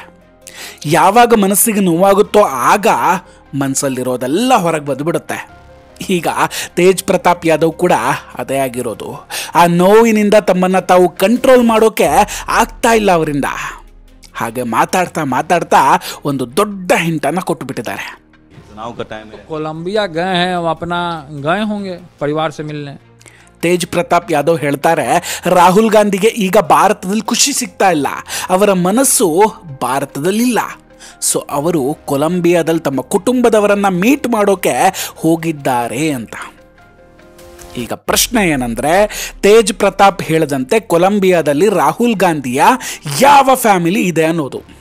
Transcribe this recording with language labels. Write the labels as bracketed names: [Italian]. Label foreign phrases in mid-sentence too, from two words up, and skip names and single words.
[Kannada] ಯಾವಾಗ ಮನಸ್ಸಿಗೆ ನೋವಾಗುತ್ತೋ ಆಗ ಮನಸ್ಸಲ್ಲಿರೋದೆಲ್ಲ ಹೊರಗೆ ಬಂದುಬಿಡುತ್ತೆ. ಈಗ ತೇಜ್ ಪ್ರತಾಪ್ ಯಾದವ್ ಕೂಡ ಅದೇ ಆಗಿರೋದು. ಆ ನೋವಿನಿಂದ ತಮ್ಮನ್ನು ತಾವು ಕಂಟ್ರೋಲ್ ಮಾಡೋಕೆ ಆಗ್ತಾ ಇಲ್ಲ ಅವರಿಂದ. ಹಾಗೆ ಮಾತಾಡ್ತಾ ಮಾತಾಡ್ತಾ ಒಂದು ದೊಡ್ಡ ಹಿಂಟನ್ನು ಕೊಟ್ಟು ಬಿಟ್ಟಿದ್ದಾರೆ. [Hindi] कोलंबिया गए हैं, अपना गए होंगे परिवार से मिलने. [Kannada] ತೇಜ್ ಪ್ರತಾಪ್ ಯಾದವ್ ಹೇಳ್ತಾರೆ, ರಾಹುಲ್ ಗಾಂಧಿಗೆ ಈಗ ಭಾರತದಲ್ಲಿ ಖುಷಿ ಸಿಗ್ತಾ ಇಲ್ಲ, ಅವರ ಮನಸ್ಸು ಭಾರತದಲ್ಲಿಲ್ಲ. ಸೊ ಅವರು ಕೊಲಂಬಿಯಾದಲ್ಲಿ ತಮ್ಮ ಕುಟುಂಬದವರನ್ನ ಮೀಟ್ ಮಾಡೋಕೆ ಹೋಗಿದ್ದಾರೆ ಅಂತ. ಈಗ ಪ್ರಶ್ನೆ ಏನಂದ್ರೆ, ತೇಜ್ ಪ್ರತಾಪ್ ಹೇಳಿದಂತೆ ಕೊಲಂಬಿಯಾದಲ್ಲಿ ರಾಹುಲ್ ಗಾಂಧಿಯ ಯಾವ ಫ್ಯಾಮಿಲಿ ಇದೆ ಅನ್ನೋದು.